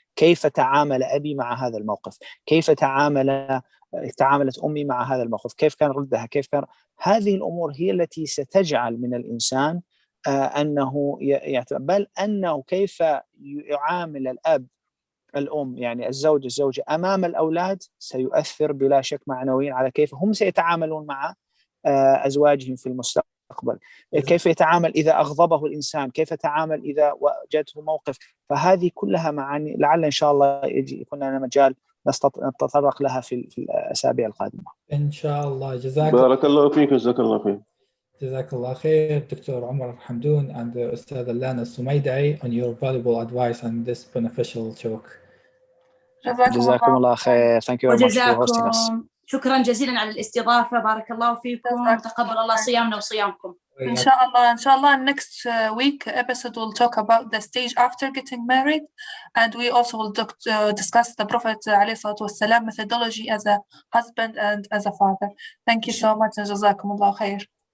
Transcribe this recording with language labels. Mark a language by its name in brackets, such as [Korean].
[Arabic] كيف تعامل أبي مع هذا الموقف؟ كيف تعاملت أمي مع هذا الموقف؟ كيف كان ردها؟ كيف كان؟ هذه الأمور هي التي ستجعل من الإنسان أنه بل أنه كيف يعامل الأب الأم، يعني الزوجة أمام الأولاد، سيؤثر بلا شك معنويا على كيف هم سيتعاملون مع أزواجهم في المستقبل. كيف يتعامل إذا أغضبه الإنسان، كيف يتعامل إذا وجدته موقف. فهذه كلها معاني لعل إن شاء الله يكون لنا مجال نتطرق لها في الأسابيع القادمة إن شاء الله. بارك الله فيك، جزاك الله خير. جزاك الله خير دكتور عمر حمدون and أستاذة لانا السميدعي [English] on your valuable advice and this beneficial talk. [Arabic] جزاكم الله خير. [English] Thank you very much for hosting us. [Arabic] شكرا جزيلا على الاستضافة، بارك الله فيكم، وتقبل الله صيامنا وصيامكم. إن شاء الله [English] next week episode will talk about the stage after getting married, and we also will discuss the Prophet [Arabic] عليه الصلاة والسلام [English] methodology as a husband and as a father. Thank you so much and [Arabic] جزاكم الله خير.